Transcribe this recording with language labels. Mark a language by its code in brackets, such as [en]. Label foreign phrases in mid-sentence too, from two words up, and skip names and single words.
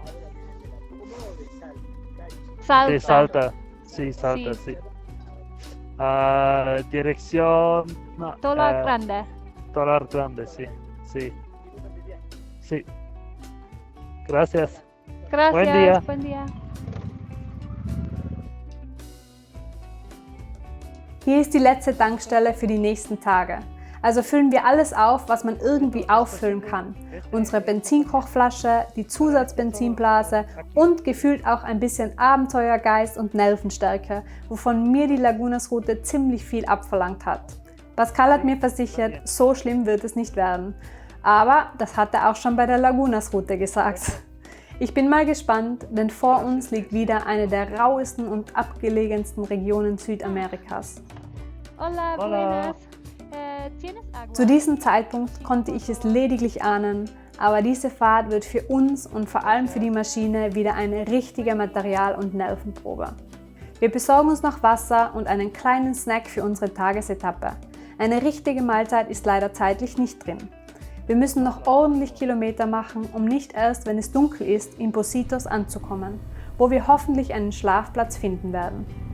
[es] Salta. De Salta. Sí, Salta, sí. Dirección... Tola Grande. Tola Grande, sí. Sí. Sí. Gracias. Gracias. Buen día. Buen día. [de] Hier ist die letzte Tankstelle für die nächsten Tage. Also füllen wir alles auf, was man irgendwie auffüllen kann. Unsere Benzinkochflasche, die Zusatzbenzinblase und gefühlt auch ein bisschen Abenteuergeist und Nervenstärke, wovon mir die Lagunas-Route ziemlich viel abverlangt hat. Pascal hat mir versichert, so schlimm wird es nicht werden. Aber das hat er auch schon bei der Lagunas-Route gesagt. Ich bin mal gespannt, denn vor uns liegt wieder eine der rauesten und abgelegensten Regionen Südamerikas. [es] Hola, buenas. ¿Tienes agua? [de] Zu diesem Zeitpunkt konnte ich es lediglich ahnen, aber diese Fahrt wird für uns und vor allem für die Maschine wieder eine richtige Material- und Nervenprobe. Wir besorgen uns noch Wasser und einen kleinen Snack für unsere Tagesetappe. Eine richtige Mahlzeit ist leider zeitlich nicht drin. Wir müssen noch ordentlich Kilometer machen, um nicht erst, wenn es dunkel ist, in Pocitos anzukommen, wo wir hoffentlich einen Schlafplatz finden werden.